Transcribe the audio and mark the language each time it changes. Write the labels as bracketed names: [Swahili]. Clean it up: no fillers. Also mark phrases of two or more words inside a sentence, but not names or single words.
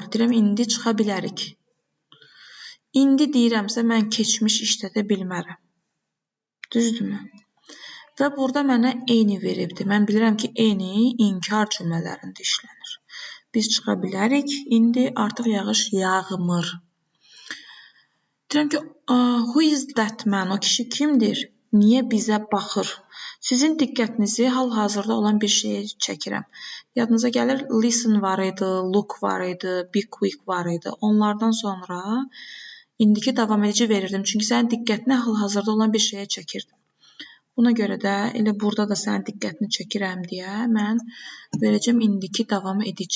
[Azerbaijani] Deyirəm, indi çıxa bilərik. İndi deyirəmsə, mən keçmiş işlədə bilmərəm. Düzdürmü? Və burada mənə eyni veribdir. Mən bilirəm ki, eyni inkar cümlələrində işlənir. Biz çıxa bilərik. İndi artıq yağış yağmır. Deyirəm ki, [English] who is that man? [Azerbaijani] O kişi kimdir? Niyə bizə baxır? Sizin diqqətinizi hal-hazırda olan bir şeyə çəkirəm. Yadınıza gəlir, listen var idi, look var idi, [English] be quick [Azerbaijani] var idi. Onlardan sonra indiki davam edici verirdim. Çünki sənin diqqətini hal-hazırda olan bir şeyə çəkirdim. Buna görə də elə burada da sənin diqqətini çəkirəm deyə mən verəcəm indiki davam edici.